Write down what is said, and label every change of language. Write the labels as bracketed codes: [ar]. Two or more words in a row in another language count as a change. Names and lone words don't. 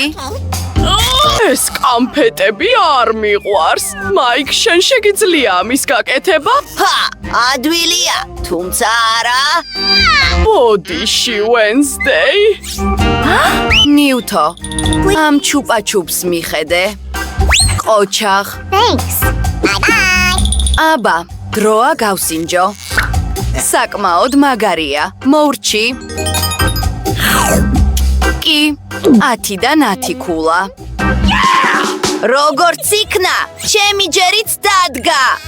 [ka] ეს კამფეტები არ მიყვარს. მაიკ, შენ შეგიძლია ამის გაკეთება? ადვილია, თუმცა არა. ბოდიში, Wednesday. ნიუტო, ამ ჩუპა-ჩუპს მიხედე. ყოჩაღ. [en] Thanks. Bye-bye. [ka] აბა, დროა გავსინჯო. საკმაოდ მაგარია. მოვრჩი. კი, 10-დან 10 ქულა. როგორც იქნა, ჩემი ჯერიც დადგა.